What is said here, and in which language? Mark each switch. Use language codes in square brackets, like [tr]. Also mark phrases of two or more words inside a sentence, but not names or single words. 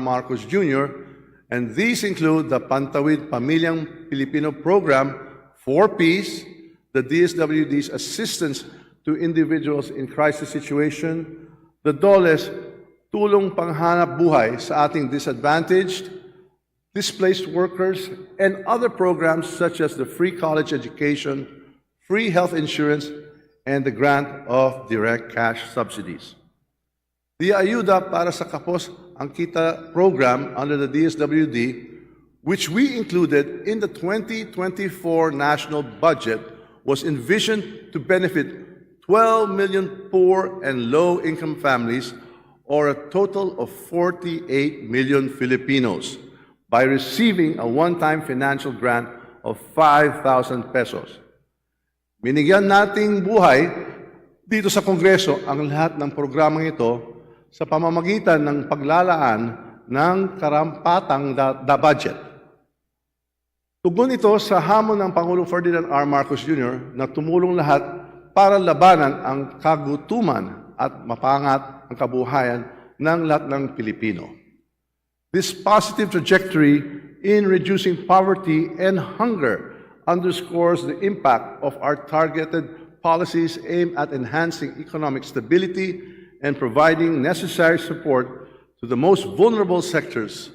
[en] Marcos Jr., and these include the Pantawid Pamilyang Pilipino Program, 4Ps, the DSWD's assistance to individuals in crisis situation, the DOLE's Tulong Panghanap Buhay [tl] sa ating [en] disadvantaged, displaced workers, and other programs such as the free college education, free health insurance, and the grant of direct cash subsidies. The Ayuda para sa Kapos ang Kita program under the DSWD, which we included in the 2024 national budget, was envisioned to benefit 12 million poor and low-income families, or a total of 48 million Filipinos, by receiving a one-time financial grant of 5,000 pesos. [tl] Binigyan nating buhay dito sa Kongreso ang lahat ng programang ito sa pamamagitan ng paglalaan ng karampatang budget. Tugon ito sa hamon ng Pangulong Ferdinand R. Marcos Jr. na tumulong lahat para labanan ang kagutuman at mapangat ang kabuhayan ng lahat ng Pilipino. [en] This positive trajectory in reducing poverty and hunger underscores the impact of our targeted policies aimed at enhancing economic stability and providing necessary support to the most vulnerable sectors.